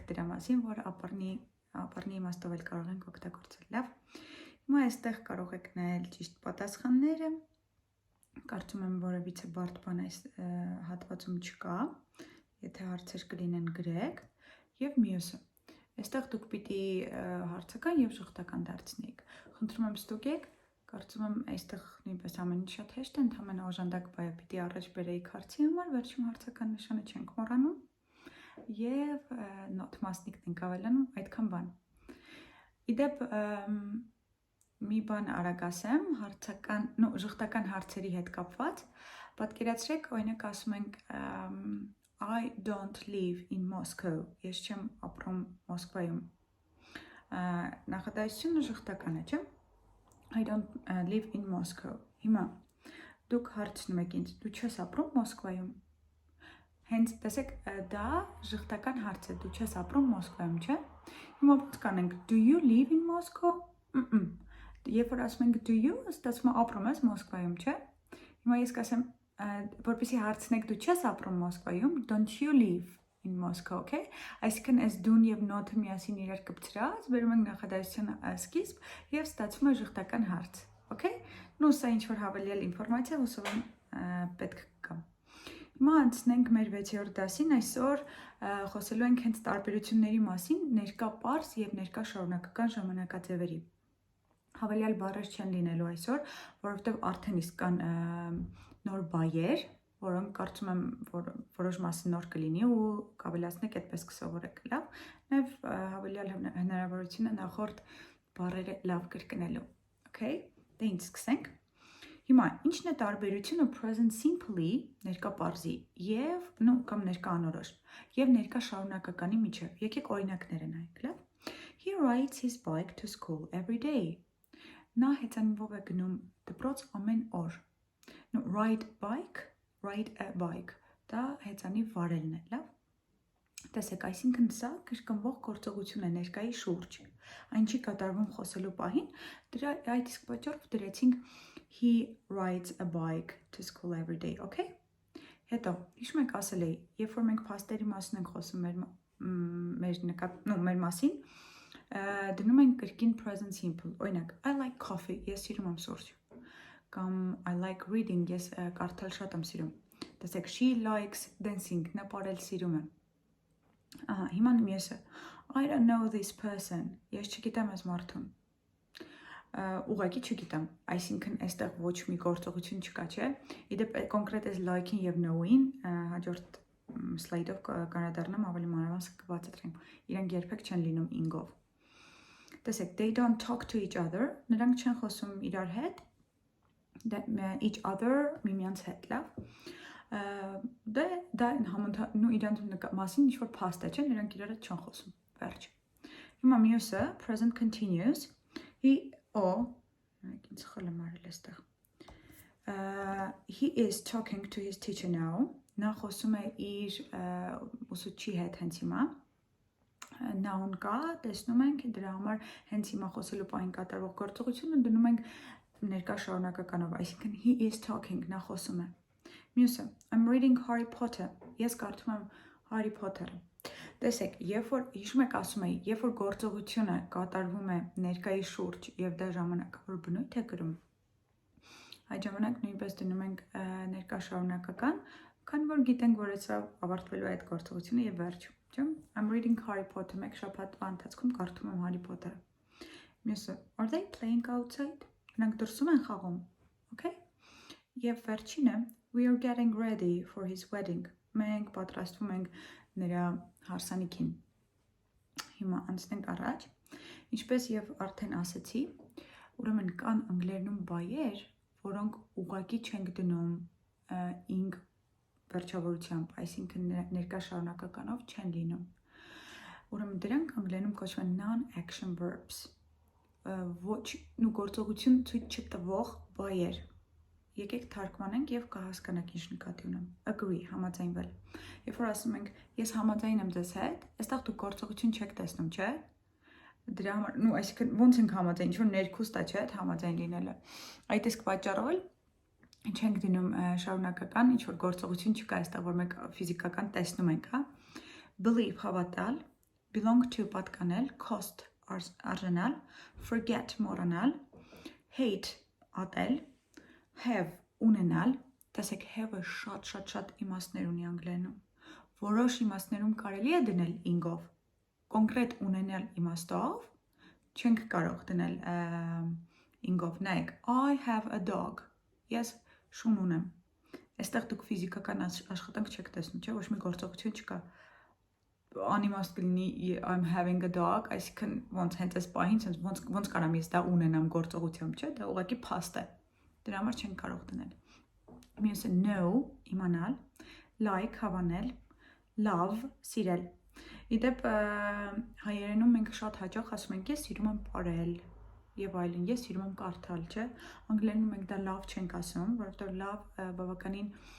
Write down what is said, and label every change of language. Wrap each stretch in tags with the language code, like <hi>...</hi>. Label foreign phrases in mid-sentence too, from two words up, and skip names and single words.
<hy>դրա մասին, որ ապառնի իմաստով էլ կարող ենք օգտագործել, լավ։ Հիմա այստեղ կարող եք նայել ճիշտ պատասխանները։ Կարծում եմ որևիցե բարդ բան այս հատվածում չկա, եթե հարցեր կլինեն գրեք, եւ մյուսը։ Այստեղ դուք պիտի հարցական եւ շղթական դարձնեիք։ Խնդրում եմ ստուգեք, կարծում եմ այստեղ նույնպես ամեն ինչ շատ հեշտ է, ընդհանրապես օժանդակ բայը պիտի առաջ բերեիք հարցի համար, վերջում հարցական նշանը չենք մոռանում եւ նոթ մասնիկն ենք ավելանում, այդքան բան։ Իդեպ մի բան արագ ասեմ, ժխտական հարցերի հետ կապված, պատկերացրեք, օրինակ ասում ենք</hy> <en>I don't live in Moscow,</en> <hy>ես չեմ ապրում Մոսկվայում, նախադասությունը ժխտական է, չէ՞,</hy> <en>I don't live in Moscow,</en> <hy>հիմա, դուք հարցնում եք ինձ, դու չես ապրում Մոսկվայում, հենց տեսեք, դա ժխտական հարց է, դու չես ապրում Մոսկվայում, չէ՞, հիմա ոնց կանենք,</hy> <en>do you live in Moscow,</en> <hy>Երբ որ ասում ենք</hy> <en>do you,</en> <hy>ստացվում է ապրում ես Մոսկվայում, չէ՞։ Հիմա ես կասեմ, որպեսզի հարցնեք դու չես ապրում Մոսկվայում,</hy> <en>don't you live in Moscow, okay?</en> <hy>Այսինքն այս դուն եւ նոթը միասին իրար կպցրած, բերում ենք նախադասության սկիզբ եւ ստացվում է ժխտական հարց, okay? Նու սա ինչ որ հավելյալ ինֆորմացիա, հուսով եմ պետք կգա։ Հիմա անցնենք մեր 6-րդ դասին, այսօր խոսելու ենք հենց տարբերությունների մասին ներկա պարզ եւ ներկա շարունակական ժամանակաձևերի։ Հավելյալ բառեր չեն լինելու այսօր, որովհետև արդեն իսկ կան նոր բայեր, որոնք կարծում եմ, որ որոշ մասը նոր կլինի ու կավելացնեք այդպես կսովորեք, լավ։ Նաև հավելյալ հնարավորությունը նախորդ բառերը լավ կրկնելու, okay։ Դե ինչ սկսենք։ Հիմա ինչն է տարբերությունը</hy> <en>present simple-</en> <hy>ի ներկա պարզի եւ կամ ներկա անորոշ եւ ներկա շարունակականի միջեւ։ Եկեք օրինակները նայենք, լավ։</hy> <en>He rides his bike to school every day.</en> <hy>Նա հեծանիվով է գնում դպրոց ամեն օր։</hy> <en>Ride a bike,</en> <hy>դա հեծանիվ վարելն է, լավ։ Տեսեք, այսինքն սա կրկնվող գործողություն է ներկայի շուրջ։ Այն չի կատարվում խոսելու պահին, այդ իսկ պատճառով դրեցինք</hy> <en>he rides a bike to school every day,</en> <hy>okay։ Հետո, հիշում եք ասել էի, երբ որ մենք փաստերի մասին ենք խոսում մեր մասին, դնում ենք կրկին</hy> <en>present simple,</en> <hy>օրինակ,</hy> <en>I like coffee,</en> <hy>ես սիրում եմ սուրճ, կամ</hy> <en>I like reading,</en> <hy>ես կարդալ շատ եմ սիրում, տեսեք,</hy> <en>she likes dancing,</en> <hy>նա պարել սիրում է, հիմա մյուսը,</hy> <en>I don't know this person,</en> <hy>ես չգիտեմ այս մարդուն, ուղղակի չգիտեմ, այսինքն այստեղ ոչ մի գործողություն չկա, չէ, իդեպ կոնկրետ այս like-ին և know-ին հաջորդ սլայդով կանրադառնամ ավելի մանրամասն կբացատրեմ, իրանք երբեք չեն լինում ing-ով։ Տեսեք,</hy> <en>they don't talk to each other,</en> <hy>նրանք չեն խոսում իրար հետ,</hy> <en>each other</en> <hy>միմյանց հետ, լավ, դա իրանց մասին ինչ-որ փաստ է, չէ, նրանք իրար հետ չեն խոսում, վերջ։ Հիմա մյուսը,</hy> <en>present continuous, he is talking to his teacher now,</en> <hy>նա խոսում է իր ուսուցչի հետ հենց հիմա, noun կա, տեսնում ենք, դրա համար հենց հիմա խոսելու պահին կատարվող գործողությունը դնում ենք ներկա շարունակականով, այսինքն</hy> <en>he is talking,</en> <hy>նա խոսում է։ Մյուսը,</hy> <en>I'm reading Harry Potter,</en> <hy>ես կարդում եմ Harry Potter-ը։ Տեսեք, երբ որ հիշում եք ասում էի, երբ որ գործողությունը կատարվում է ներկայի շուրջ եւ դա ժամանակավոր բնույթ է կրում, այդ ժամանակ նույնպես դնում ենք ներկա շարունակական, քանի որ գիտենք, որ սա ավարտվելու է այդ գործողությունը եւ վերջ։</hy> <en>I'm reading Harry Potter,</en> <hy>մեկ շաբաթվա ընթացքում կարդում եմ Harry Potter-ը։ Մյուսը,</hy> <en>are they playing outside?</en> <hy>Նրանք դրսում են խաղում, okay? Եվ վերջինը,</hy> <en>we are getting ready for his wedding.</en> <hy>Մենք պատրաստվում ենք նրա հարսանիքին։ Հիմա Հիմա անցնենք առաջ։ Ինչպես եւ արդեն ասացի, ուրեմն կան անգլերենում բայեր, որոնք ուղղակի չենք դնում ing վերջավորությամբ, այսինքն ներկա շարունակականով չեն լինում։ Ուրեմն դրանք անգլերենում կոչվում են</hy> <en>non-action verbs,</en> <hy>ոչ ու գործողություն ցույց չտվող բայեր։ Եկեք թարգմանենք եւ կհասկանաք ինչ նկատի ունեմ։ Agree, համաձայնվել։ Երբ որ ասում ենք ես համաձայն եմ ձեզ հետ, այստեղ դուք գործողություն չեք տեսնում, չէ՞։ Դրա համար, այսինքն ոնց ենք համաձայն, ինչ որ ներքուստ է, չէ՞, համաձայն լինելը։ Այդ իսկ պատճառով էլ չենք դնում շարունակական, ինչ որ գործողություն չկա այստեղ, որ մենք ֆիզիկական տեսնում ենք, հա։ Believe հավատալ,</hy> <en>belong to</en> <hy>պատկանել, cost արժանալ, forget մոռանալ, hate ատել, have ունենալ, տեսեք have-ը շատ իմաստներ ունի անգլերենում։ Որոշ իմաստներում կարելի է դնել ing-ով, կոնկրետ ունենալ իմաստով չենք կարող դնել ing-ով։ Նայեք,</hy> <en>I have a dog։</en> <hy>Ես շուն ունեմ։ Այստեղ դուք ֆիզիկական աշխատանք չեք տեսնում, չէ՞, ոչ մի գործողություն չկա։ Անիմաստ կլինի</hy> <en>I'm having a dog,</en> <hy>այսինքն ոնց հենց այս պահին ոնց կարամ ես դա ունենամ գործողությամբ, չէ՞, դա ուղղակի փաստ է։ Դրա համար չենք կարող դնել։ Մյուսը know, իմանալ, like, հավանել, love, սիրել։ Իդեպ հայերենում մենք շատ հաճախ ասում ենք ես սիրում եմ պարել եւ այլն, ես սիրում եմ կարդալ, չէ՞։ Անգլերենում մենք դա love չենք ասում, որովհետեւ love բավականին</hy>